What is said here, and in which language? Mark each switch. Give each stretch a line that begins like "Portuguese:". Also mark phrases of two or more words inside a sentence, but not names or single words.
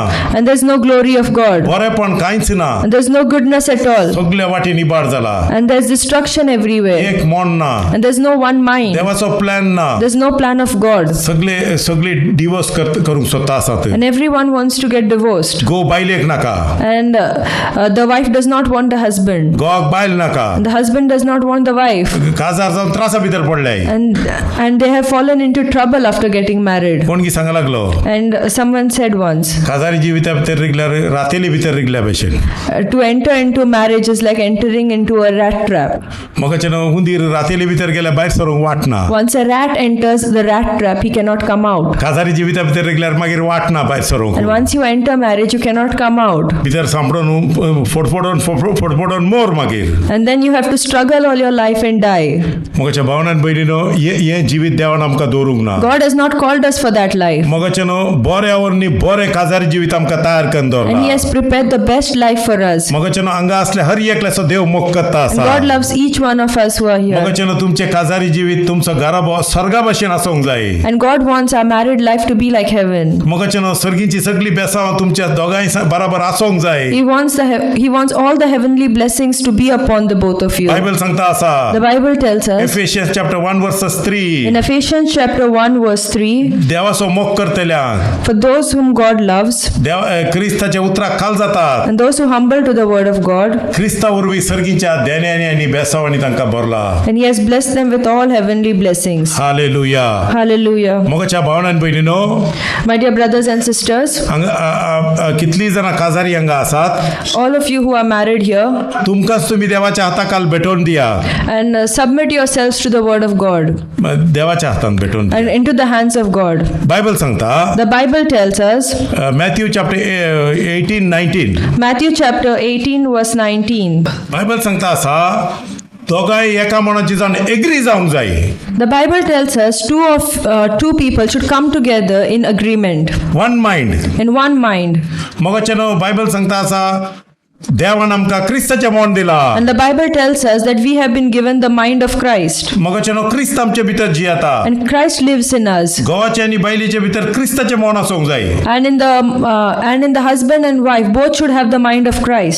English: And there's no glory of God.
Konkani: बरेपण कांयच ना
English: And there's no goodness at all.
Konkani: सगळ्या वाटेन इबाड जाला
English: And there's destruction everywhere.
Konkani: एक मन ना
English: And there's no one mind.
Konkani: देवाचो प्लॅन ना
English: There's no plan of God.
Konkani: सगळे डिवोर्स करूंक सोदता आसात
English: And everyone wants to get divorced.
Konkani: गो बायलेक नाका
English: And the wife does not want the husband.
Konkani: गोवाक बायल नाका
English: And the husband does not want the wife.
Konkani: काजार जावन त्रासा भितर पडले
English: And they have fallen into trouble after getting married.
Konkani: कोण की सांगा लागलो
English: And someone said once,
Konkani: काजारी जिविता भितर रिगल्यार रातेली भितर रिगल्या भशेन
English: to enter into marriage is like entering into a rat trap.
Konkani: मगचे हुंदीर रातेली भितर गेल्या भायर सरूंक वाटना
English: Once a rat enters the rat trap, he cannot come out.
Konkani: काजारी जिविता भितर रिगल्यार मागीर वाटना भायर
English: And
Konkani: सरूंक
English: once you enter marriage, you cannot come out.
Konkani: भितर सांपडून फडफडोन मोर मागीर
English: And then you have to struggle all your life and die.
Konkani: मगच्या भावनान भयणीनो हे जिवीत देवान आमकां दवरूंक ना
English: God has not called us for that life.
Konkani: मगचे बऱ्या वरनी बरें काजारी जिवीत आमकां तयार करून
English: And He
Konkani: दवरला
English: has prepared the best life for us.
Konkani: मगचे हांगा असले हर एकल्याचो देव मोग करता
English: And
Konkani: आसा
English: God loves each one of us who are here.
Konkani: मगचे तुमचे काजारी जिवीत तुमचो घरा स्वर्गा भशेन आसूंक जाय
English: And God wants our married life to be like heaven.
Konkani: मगचे सर्गीची सगळी बेसांव तुमच्या दोगांय बराबर आसूंक जाय
English: He wants all the heavenly blessings to be upon the both of you.
Konkani: बायबल सांगता आसा
English: The Bible tells us Ephesians chapter 1 verse 3 in Ephesians chapter 1 verse 3,
Konkani: देवाचो मोग करतल्यांक
English: for those whom God loves
Konkani: देव क्रिस्ताच्या उतराक खाल जातात
English: and those who humble to the word of God,
Konkani: क्रिस्ता वरवीं सर्गीच्या देण्यानी आनी बेसावांनी तांकां भरला
English: and He has blessed them with all heavenly blessings. हालेलुया Hallelujah.
Konkani: मगच्या भावनान भयणीनो
English: My dear brothers and sisters,
Konkani: कितली जाणां काजारी हांगा आसात
English: all of you who are married here,
Konkani: तुमकांच तुम्ही देवाच्या हाताखाल भेटोवन दिया
English: and submit yourselves to the word of God
Konkani: देवाच्या हातान भेटोवन दिया
English: and into the hands of God.
Konkani: बायबल सांगता
English: The Bible tells us, Matthew chapter 18-19 Matthew chapter 18 verse 19.
Konkani: बायबल सांगता आसा दोगांय एका मनाची जावन एग्री जावंक जाय
English: The Bible tells us two people should come together in agreement, one mind in one mind.
Konkani: मगचे बायबल सांगता आसा देवान आमकां क्रिस्ताचें मन दिला
English: And the Bible tells us that we have been given the mind of Christ,
Konkani: मगचे क्रिस्त आमचे भितर जियेता
English: and Christ lives in us.
Konkani: घोवाचे आनी बायलेचे भितर क्रिस्ताचें मन आसूंक जाय
English: And in the husband and wife, both should have the mind of Christ,